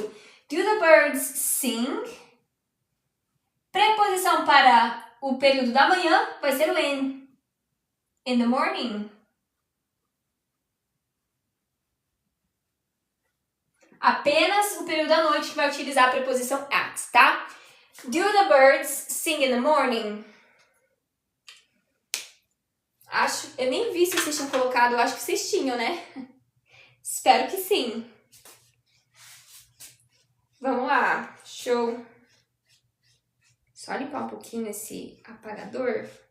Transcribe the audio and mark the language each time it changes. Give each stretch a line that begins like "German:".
English: Do the birds sing?
Portuguese: Preposição para o período da manhã vai ser o in.
English: In the morning.
Portuguese: Apenas o período da noite que vai utilizar a preposição at, tá?
English: Do the birds sing in the morning?
Portuguese: Eu nem vi se vocês tinham colocado, eu acho que vocês tinham, né? Espero que sim. Vamos lá, show. Só limpar um pouquinho esse apagador.